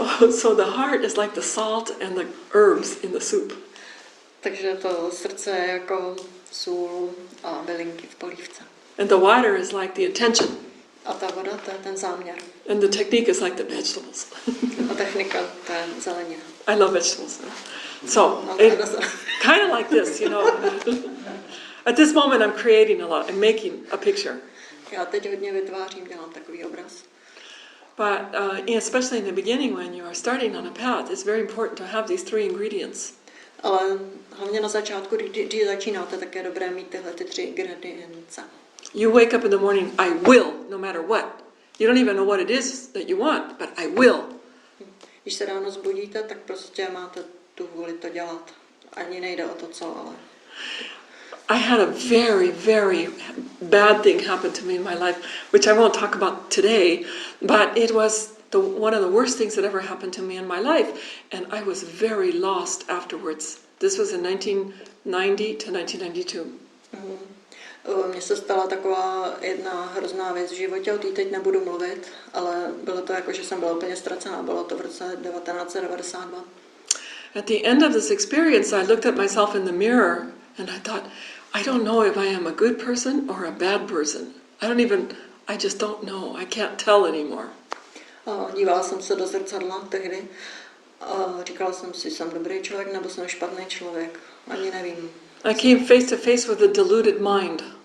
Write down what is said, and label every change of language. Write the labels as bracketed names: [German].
[English] So the heart is like the salt and the herbs in the soup. [Czech] Takže to srdce je jako sůl a bylinky v polívce. [English] And the water is like the intention. [Czech] A ta voda, to je ten záměr. [English] And the technique is like the vegetables. [Czech] A technika, to je zelenina. [English] I love vegetables. So, kind of like this, you know. At this moment I'm creating a lot. I'm making a picture. [Czech] Já teď hodně vytvářím, dělám takový obraz. [English] But especially in the beginning when you are starting on a path, it's very important to have these 3 ingredients. [Czech] Ale hlavně na začátku, když začínáte, tak je dobré mít tyhle ty 3 ingredience. [English] You wake up in the morning, I will, no matter what. You don't even know what it is that you want, but I will. [Czech] Když se ráno zbudíte, tak prostě máte tu vůli to dělat. Ani nejde o to, co, ale... [English] I had a very, very bad thing happen to me in my life, which I won't talk about today, but it was one of the worst things that ever happened to me in my life, and I was very lost afterwards. This was in 1990 to 1992. [Czech] Mně se stala taková jedna hrozná věc v životě, o té teď nebudu mluvit, ale bylo to jako, že jsem byla úplně ztracená. Bylo to v roce 1992. [English] At the end of this experience, I looked at myself in the mirror and I thought, I don't know if I am a good person or a bad person. I just don't know. I can't tell anymore. [Czech] Dívala jsem se do zrcadla tehdy a říkala jsem si, jsem dobrý člověk nebo jsem špatný člověk. Ani nevím. [English] I came face to face with a deluded mind.